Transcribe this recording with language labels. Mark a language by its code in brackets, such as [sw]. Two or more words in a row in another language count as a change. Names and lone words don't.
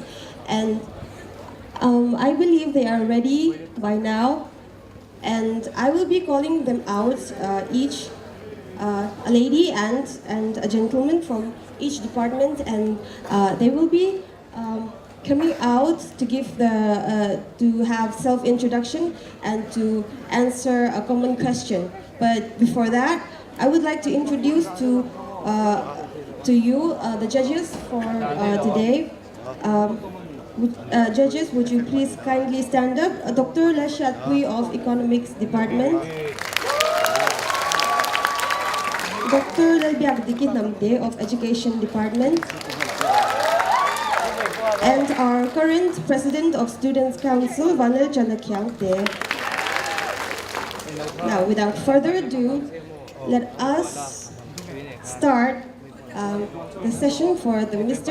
[en] and I believe they are ready by now, and I will be calling them out, each a lady and a gentleman from each department, and they will be coming out to give to have self-introduction and to answer a common question. But before that, I would like to introduce to you the judges for today. Judges, would you please kindly stand up? Dr. Lashat Pui of Economics Department. Dr. Lalbiak Dikit Namde of Education Department. And our current President of Students' Council, Vanel Chanakyangte. Now, without further ado, let us start the session for the Mr.